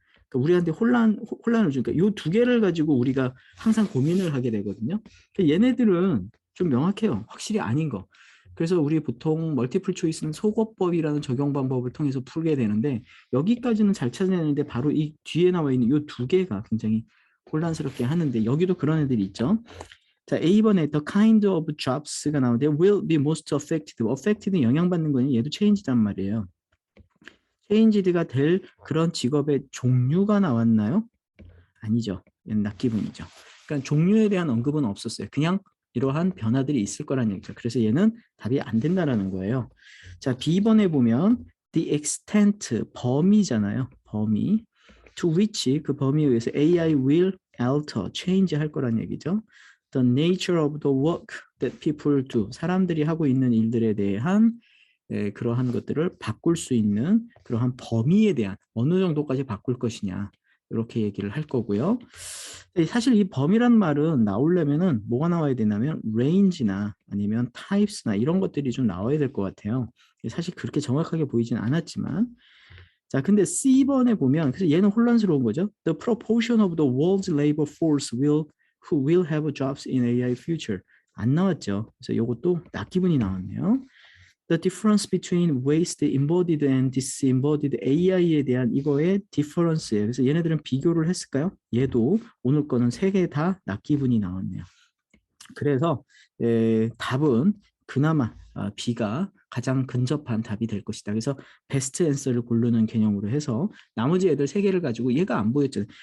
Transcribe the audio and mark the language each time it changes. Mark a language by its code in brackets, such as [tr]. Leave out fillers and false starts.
[ko] 그러니까 우리한테 혼란을 주니까 이 두 개를 가지고 우리가 항상 고민을 하게 되거든요. 그러니까 얘네들은 좀 명확해요. 확실히 아닌 거. 그래서 우리 보통 멀티플 초이스는 소거법이라는 적용 방법을 통해서 풀게 되는데 여기까지는 잘 찾아내는데 바로 이 뒤에 나와 있는 이 두 개가 굉장히 혼란스럽게 하는데 여기도 그런 애들이 있죠. 자, A번에 [en] the kind of jobs가 [ko] 나오는데 [en] will be most affected. [ko] affected는 영향받는 거니 얘도 change단 말이에요. changed가 될 그런 직업의 종류가 나왔나요? 아니죠. 얘는 낙기분이죠. 그러니까 종류에 대한 언급은 없었어요. 그냥 이러한 변화들이 있을 거라는 얘기죠. 그래서 얘는 답이 안 된다라는 거예요. 자, B번에 보면 the extent, 범위잖아요. 범위. [en] to which [ko] 그 범위에 의해서 AI [en] will alter, change [ko] 할 거란 얘기죠. [en] The nature of the work that people do. [ko] 사람들이 하고 있는 일들에 대한 그러한 것들을 바꿀 수 있는 그러한 범위에 대한 어느 정도까지 바꿀 것이냐. 이렇게 얘기를 할 거고요. 사실 이 범위란 말은 나오려면은 뭐가 나와야 되냐면 range나 아니면 types나 이런 것들이 좀 나와야 될 것 같아요. 사실 그렇게 정확하게 보이지는 않았지만 자, 근데 C번에 보면 그래서 얘는 혼란스러운 거죠. [en] The proportion of the world's labor force who will have jobs in AI future [ko] 안 나왔죠. 그래서 이것도 낙기분이 나왔네요. [en] The difference between waste embodied and disembodied AI [ko] 에 대한 이거의 [en] difference예요. [ko] 그래서 얘네들은 비교를 했을까요? 얘도 오늘 거는 3개 다 낙기분이 나왔네요. 그래서 답은 그나마 B가 가장 근접한 답이 될 것이다. 그래서 베스트 앤서를 고르는 개념으로 해서 나머지 애들 세 개를 가지고 얘가 안 보였잖아요.